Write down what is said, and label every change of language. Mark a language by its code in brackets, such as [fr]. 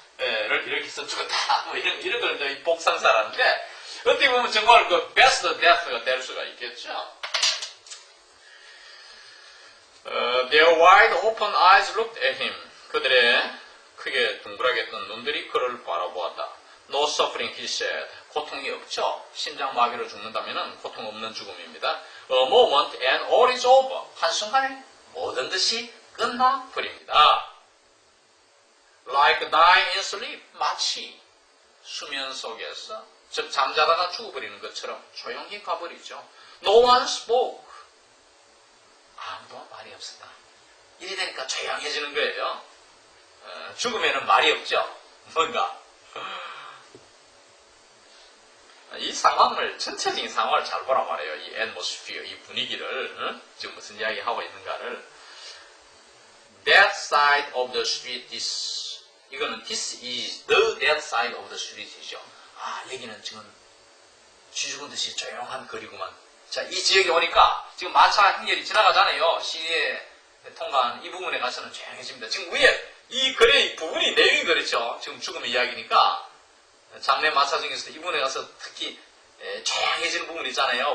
[ko] 이렇게 해서 죽었다. 이런 걸 이제 복상사라는데, 어떻게 보면 정말 그 [en] best death [ko] 가 될 수가 있겠죠. [en] Their wide open eyes looked at him. [ko] 그들의 크게 둥그랗게 뜬 눈들이 그를 바라보았다. [en] No suffering, he said. [ko] 고통이 없죠. 심장마비로 죽는다면 고통 없는 죽음입니다. [en] A moment and all is over. [ko] 한순간에 모든 것이 끝나버립니다. [en] Like dying in sleep. [ko] 마치 수면 속에서, 즉 잠자다가 죽어버리는 것처럼 조용히 가버리죠. [en] No one spoke. [ko] 아무도 말이 없었다. 이래 되니까 조용해지는 거예요. 죽으면 말이 없죠. 뭔가. 이 상황을, 전체적인 상황을 잘 보란 말이에요. 이 atmosphere, 이 분위기를, 지금 무슨 이야기 하고 있는가를. [en] That side of the street is, [ko] 이거는 [en] this is the that side of the street이죠. [ko] 여기는 지금 쥐 죽은 듯이 조용한 거리구만. 자, 이 지역에 오니까 지금 마차 행렬이 지나가잖아요. 시내에 통과한 이 부분에 가서는 조용해집니다. 지금 위에 이 글의 부분이 내용이 그렇죠. 지금 죽음의 이야기니까 장례 마차 중에서 이분에 가서 특히 조용해지는 부분 있잖아요.